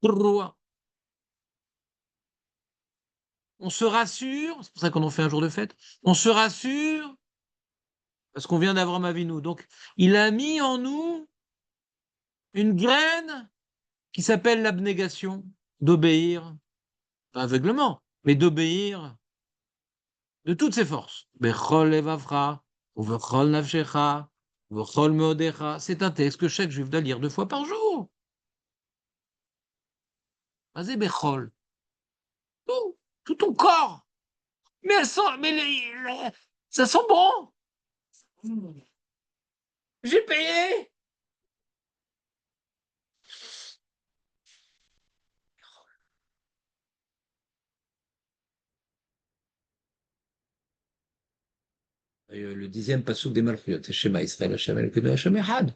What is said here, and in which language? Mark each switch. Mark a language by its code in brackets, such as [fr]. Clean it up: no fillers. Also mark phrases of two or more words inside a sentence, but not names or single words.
[fr] On se rassure, c'est pour ça qu'on en fait un jour de fête, on se rassure parce qu'on vient d'Avraham Avinu. Donc, il a mis en nous une graine qui s'appelle l'abnégation, d'obéir, pas aveuglement, mais d'obéir de toutes ses forces. [he] בכל לבבך ובכל נפשך ובכל מאודך. [fr] C'est un texte que chaque juif doit lire 2 fois par jour. Vas-y, Bechol. Tout ton corps. Mais elles sont, ça sent bon. J'ai payé. Le 10e passouk des Malchuyot, c'est [he] שמע ישראל השם אלוקינו השם אחד.